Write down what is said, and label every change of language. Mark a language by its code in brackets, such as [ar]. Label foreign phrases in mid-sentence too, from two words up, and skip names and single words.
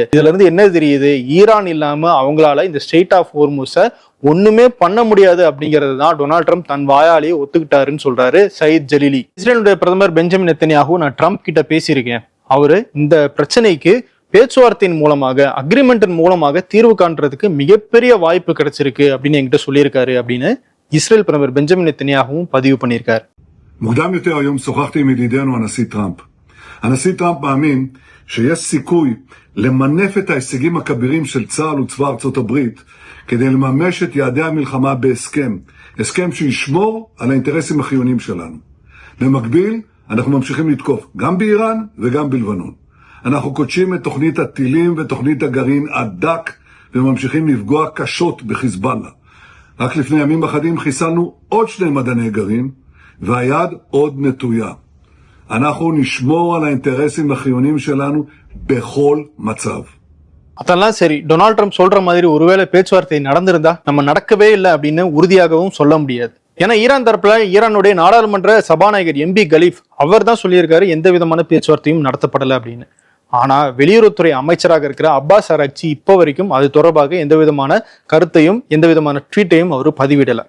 [ta] இதுல இருந்து என்ன தெரியுது, ஈரான் இல்லாம அவங்களால இந்த ஸ்டேட் ஆஃப் ஹோர்முஸை ஒண்ணுமே பண்ண முடியாது அப்படிங்கிறது தான் டொனால்ட் ட்ரம்ப் தன் வாயாலேயே ஒத்துக்கிட்டாருன்னு சொல்றாரு சயீத் ஜலீலி. இஸ்ரேலுடைய பிரதமர் பெஞ்சமின் நெத்தன்யாஹூ, நான் ட்ரம்ப் கிட்ட பேசியிருக்கேன், அவரு இந்த பிரச்சனைக்கு பேச்சுவார்த்தையின் மூலமாக அக்ரிமெண்டின் மூலமாக தீர்வு காண்றதுக்கு மிகப்பெரிய வாய்ப்பு கிடைச்சிருக்கு அப்படின்னு என்கிட்ட சொல்லியிருக்காரு அப்படின்னு இஸ்ரேல் பிரதமர் பெஞ்சமின் நெத்தன்யாஹூவும் பதிவு பண்ணியிருக்காரு. [he] מוקדם יותר היום שוחחתי עם ידידנו הנשיא טראמפ. הנשיא טראמפ מאמין שיש סיכוי למנף את ההישגים הכבירים של צה"ל וצבא ארצות הברית כדי לממש את יעדי המלחמה בהסכם. הסכם שישמור על האינטרסים החיוניים שלנו. במקביל, אנחנו ממשיכים לתקוף גם באיראן וגם בלבנון. אנחנו קודשים את תוכנית הטילים ותוכנית הגרעין הדק וממשיכים לפגוע קשות בחיזבאללה. רק לפני ימים אחדים חיסלנו עוד 2 מדעני גרעין והיד עוד נטויה. אנחנו נשמור על האינטרסים החיוניים שלנו בכל מצב. [ta] அதெல்லாம் சரி, டொனால்ட் ட்ரம்ப் சொல்ற மாதிரி ஒருவேளை பேச்சுவார்த்தை நடந்திருந்தா நம்ம நடக்கவே இல்லை அப்படின்னு உறுதியாகவும் சொல்ல முடியாது. ஏன்னா ஈரான் தரப்புல ஈரானுடைய நாடாளுமன்ற சபாநாயகர் எம்பி கலீஃப் அவர் தான் சொல்லியிருக்காரு எந்த விதமான பேச்சுவார்த்தையும் நடத்தப்படலை அப்படின்னு. ஆனா வெளியுறவுத்துறை அமைச்சராக இருக்கிற அப்பாஸ் அரக்சி இப்போ வரைக்கும் அது தொடர்பாக எந்த விதமான கருத்தையும் எந்த விதமான ட்வீட்டையும் அவர் பதிவிடல.